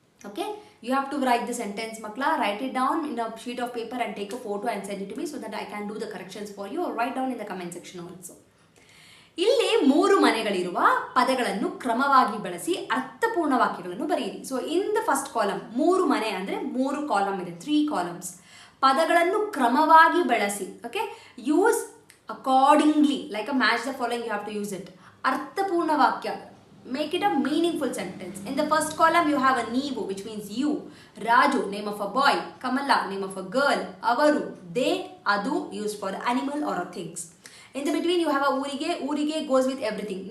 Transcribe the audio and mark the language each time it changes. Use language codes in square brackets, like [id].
[en] Okay, you have to write the sentence makla, write it down in a sheet of paper and take a photo and send it to me so that I can do the corrections for you, or write down in the comment section also. [kn] ಇಲ್ಲಿ 3 ಮನೆಗಳಿರುವ ಪದಗಳನ್ನು ಕ್ರಮವಾಗಿ ಬಳಸಿ ಅರ್ಥಪೂರ್ಣ ವಾಕ್ಯಗಳನ್ನು ಬರೆಯಿರಿ. [en] so in the first column [kn] 3 ಮನೆ ಅಂದರೆ [en] 3 column ಇದೆ, 3 columns. [kn] ಪದಗಳನ್ನು ಕ್ರಮವಾಗಿ ಬಳಸಿ. [en] Okay, use accordingly, like a match the following, you have to use it. [kn] ಅರ್ಥಪೂರ್ಣ ವಾಕ್ಯ, [en] make it a meaningful sentence. In the first column you have a neevu, which means you. Raju, name of a boy. Kamala, name of a girl. Avaru, they, adu, used for animal or things. In the between you have a urige. Urige goes with everything.